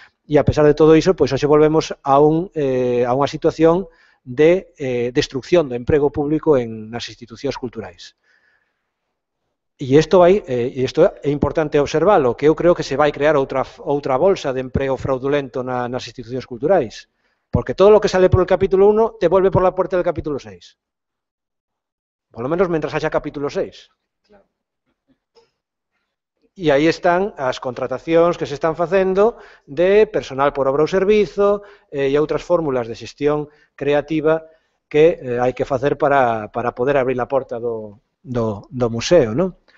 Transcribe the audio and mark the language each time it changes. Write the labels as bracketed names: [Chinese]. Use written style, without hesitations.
[Galician] E a pesar de todo iso, pois hoxe volvemos a unha situación de destrucción do emprego público nas institucións culturais. E isto é importante observalo, que eu creo que se vai crear outra bolsa de emprego fraudulento nas institucións culturais, porque todo o que [Spanish] sale por el capítulo 1 te vuelve por la puerta del capítulo 6. Por lo menos mentras haya capítulo 6. [Galician] E aí están as contratacións que se están facendo de personal por obra ou servizo e outras fórmulas de xestión creativa que hai que facer para poder abrir a porta do museo, non?